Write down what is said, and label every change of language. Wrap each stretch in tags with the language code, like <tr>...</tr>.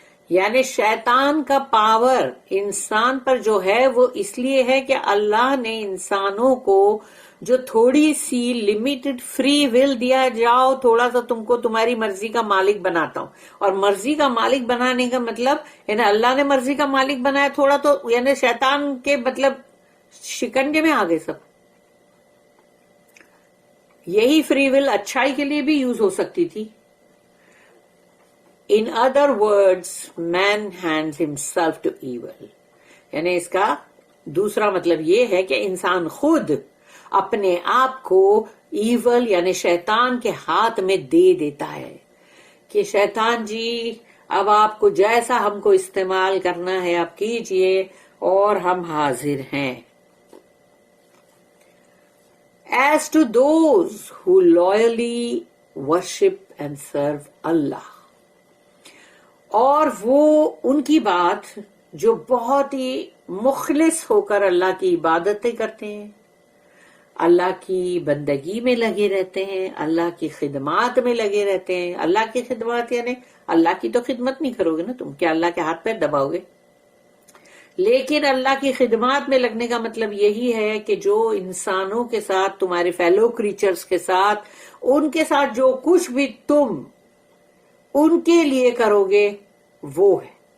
<ur>یعنی شیطان کا پاور انسان پر جو ہے وہ اس لیے ہے کہ اللہ نے انسانوں کو جو تھوڑی سی لمیٹڈ فری ول دیا، جاؤ تھوڑا سا تم کو تمہاری مرضی کا مالک بناتا ہوں. اور مرضی کا مالک بنانے کا مطلب یعنی اللہ نے مرضی کا مالک بنایا تھوڑا، تو یعنی شیطان کے مطلب شکنجے میں آ گئے سب. یہی فری ول اچھائی کے لیے بھی یوز ہو سکتی تھی.</ur> <en>In other words, man hands himself to evil.</en> <ur>یعنی اس کا دوسرا مطلب یہ ہے کہ انسان خود اپنے آپ کو ایول یعنی شیطان کے ہاتھ میں دے دیتا ہے کہ شیطان جی اب آپ کو جیسا ہم کو استعمال کرنا ہے آپ کیجئے اور ہم حاضر ہیں.</ur> <en>As to those who loyally worship and serve Allah.</en> <ur>اور وہ ان کی بات جو بہت ہی مخلص ہو کر اللہ کی عبادتیں کرتے ہیں، اللہ کی بندگی میں لگے رہتے ہیں، اللہ کی خدمات میں لگے رہتے ہیں. اللہ کی خدمات یعنی اللہ کی تو خدمت نہیں کرو گے نا تم، کیا اللہ کے ہاتھ پیر دباؤ گے؟ لیکن اللہ کی خدمات میں لگنے کا مطلب یہی ہے کہ جو انسانوں کے ساتھ، تمہارے فیلو کریچرز کے ساتھ، ان کے ساتھ جو کچھ بھی تم ان کے لیے کرو گے وہ ہے.</ur>